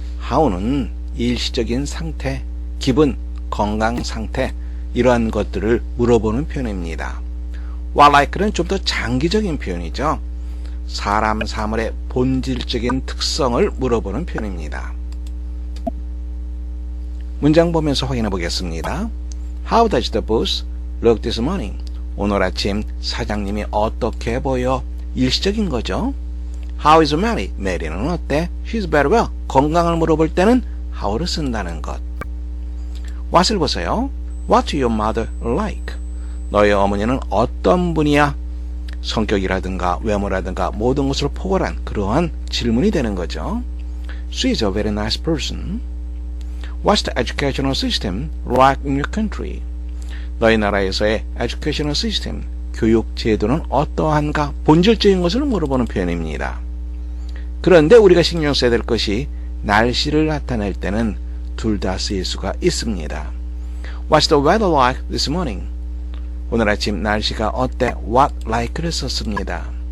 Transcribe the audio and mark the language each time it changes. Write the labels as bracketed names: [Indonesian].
[Korean] how는 일시적인 상태, 기분, 건강 상태 이러한 것들을 물어보는 표현입니다. what like는 좀 더 장기적인 표현이죠. 사람, 사물의 본질적인 특성을 물어보는 표현입니다. 문장 보면서 확인해 보겠습니다. [English] How does the boss look this morning? [Korean] 오늘 아침 사장님이 어떻게 보여? 일시적인 거죠. [English] How is Mary? [Korean] 메리는 어때? [English] She's very well. [Korean] 건강을 물어볼 때는 how를 쓴다는 것. what을 보세요. [English] What's your mother like? [Korean] 너의 어머니는 어떤 분이야? 성격이라든가 외모라든가 모든 것을 포괄한 그러한 질문이 되는 거죠. [English] She's a very nice person. What's the educational system like in your country? [Korean] 너희 나라에서의 [English] educational system, [Korean] 교육 제도는 어떠한가? 본질적인 것을 물어보는 표현입니다. 그런데 우리가 신경 써야 될 것이 날씨를 나타낼 때는 둘 다 쓰일 수가 있습니다. [English] What's the weather like this morning? [Korean] 오늘 아침 날씨가 어때? What like를 썼습니다.